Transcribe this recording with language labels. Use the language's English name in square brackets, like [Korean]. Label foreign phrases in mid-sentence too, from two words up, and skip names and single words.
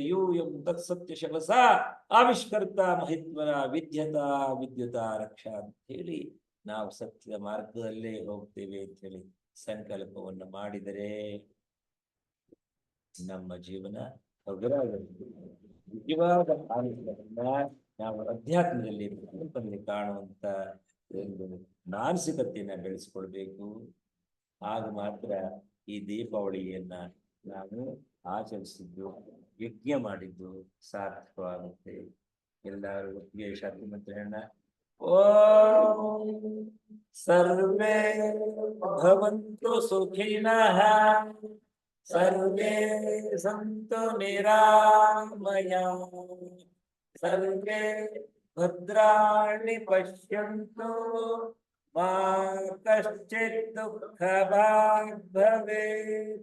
[Kannada] ತತ್ಸತ್ಯ ಶಬಸ ಆವಿಷ್ಕರ್ತ ಮಹಿತ್ವರ ವಿದ್ಯುತ ರಕ್ಷಾ ಅಂತ ಹೇಳಿ ನಾವು ಸತ್ಯದ ಮಾರ್ಗದಲ್ಲೇ ಹೋಗ್ತೇವೆ ಅಂತ ಹೇಳಿ ಸಂಕಲ್ಪವನ್ನು ಮಾಡಿದರೆ ನಮ್ಮ ಜೀವನ ನಿಜವಾದ ಆನಂದವನ್ನ ನಾವು ಅಧ್ಯಾತ್ಮದಲ್ಲಿ ಕಾಣುವಂತ ಒಂದು ಮಾನಸಿಕತೆಯನ್ನ ಬೆಳೆಸ್ಕೊಳ್ಬೇಕು. ಆಗ ಮಾತ್ರ ಈ ದೀಪಾವಳಿಯನ್ನ ನಾವು ಆಚರಿಸಿದ್ದು, ಯಜ್ಞ ಮಾಡಿದ್ದು ಸಾರ್ಥಕವಾಗುತ್ತೆ. ಎಲ್ಲರೂ ಒಟ್ಟಿಗೆ ಶಾಂತಿ ಮಂತ್ರಣ. [Sanskrit] ಓಂ ಸರ್ವೇ ಭವಂತು ಸುಖಿನಃ, ಸರ್ವೇ ಸಂತು ನಿರಾಮಯಾಃ, ಸರ್ವೇ ಭದ್ರಾಣಿ ಪಶ್ಯಂತು ಮಾ ಕಶ್ಚಿತ್ ದುಃಖಭಾಗ್ ಭವೇತ್.